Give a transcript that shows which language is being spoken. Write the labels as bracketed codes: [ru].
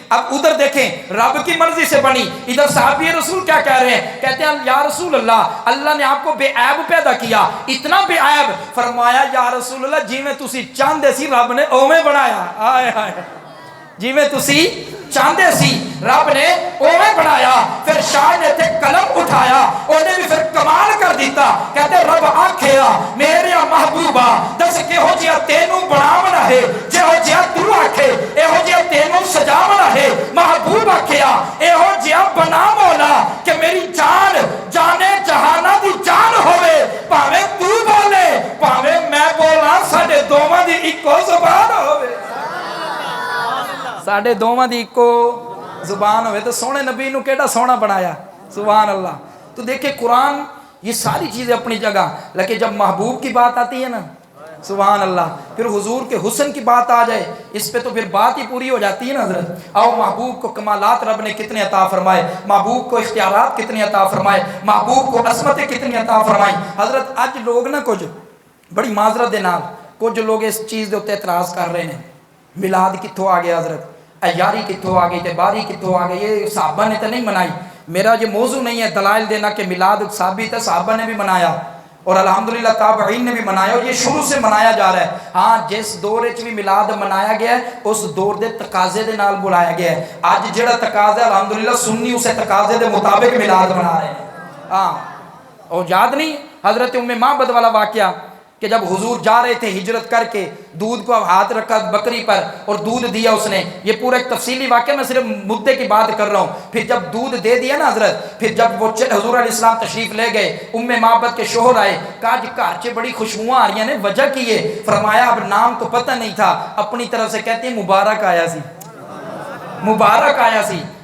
[ur] اب ادھر دیکھیں رب کی مرضی سے بنی. ادھر صحابی رسول کیا کہہ رہے ہیں؟ کہتے ہیں یا رسول اللہ اللہ نے آپ کو بے عیب پیدا کیا, اتنا بے عیب. [pa] فرمایا یا رسول اللہ جی میں تسی چاندے سی رب نے اوویں بنایا. آئے آئے جی میں تسی چاندے سی رب نے اوویں بنایا. پھر شاہ نے تے قلم اٹھایا, انہیں بھی پھر کمال کر دیتا. کہتے رب آکھیا میرے محبوبہ دس کہ ہو جیا تینوں بناونا ہے, جے ہو جیا تو آکھے اے ہو جیا تینوں سجاونا ہے. محبوب آکھیا اے ہو جیا بنا مولا کہ میری جان جانے جہانا دی جان ہوئے, پاوے تو بولے پاوے میں بولا ساڈے دوواں دی اکو زبان ہوئے, ساڈے دوواں دی اکو زبان ہوئے. تو سونے نبی نو کیڑا سونا بنایا. سبحان اللہ. [ur] تو دیکھیں قرآن یہ ساری چیزیں اپنی جگہ, لیکن جب محبوب کی بات آتی ہے نا سبحان اللہ, پھر حضور کے حسن کی بات آ جائے اس پہ تو پھر بات ہی پوری ہو جاتی ہے نا حضرت. آؤ محبوب کو کمالات رب نے کتنے عطا فرمائے, محبوب کو اختیارات کتنے عطا فرمائے, محبوب کو عصمتیں کتنی عطا فرمائیں. [pa] حضرت اج لوگ نا کچھ بڑی معذرت دے نال کچھ لوگ اس چیز دے اوتے اعتراض کر رہے ہیں میلاد کتھوں آ گیا حضرت, یاری کتھوں آ گئی, تباری کتھوں آ گئی, [ur] یہ صحابہ نے تو نہیں منائی. میرا یہ موضوع نہیں ہے دلائل دینا کہ میلاد ثابت ہے, صحابہ نے بھی منایا اور الحمدللہ تابعین نے بھی منایا, اور یہ شروع سے منایا جا رہا ہے. [pa] ہاں جس دور وچ بھی میلاد منایا گیا ہے اس دور دے تقاضے دے نال بلایا گیا ہے. اج جڑا تقاضا ہے الحمدللہ سنی اسے تقاضے دے مطابق میلاد منا رہے ہیں. ہاں اور یاد نہیں حضرت ام معبد والا واقعہ, [ur] کہ جب حضور جا رہے تھے ہجرت کر کے، دودھ کو ہاتھ رکھا بکری پر اور دودھ دیا اس نے. یہ پورا ایک تفصیلی واقعہ، میں صرف مدعے کی بات کر رہا ہوں. پھر جب دودھ دے دیا نا حضرت، پھر جب وہ حضور علیہ السلام تشریف لے گئے، ام معبد کے شوہر آئے، کہا جی گھر سے بڑی خوشبوئیں آ رہی ہیں، وجہ کی ہے؟ فرمایا اب نام تو پتہ نہیں تھا، اپنی طرف سے کہتے ہیں [pa] مبارک آیا سی، مبارک آیا سی.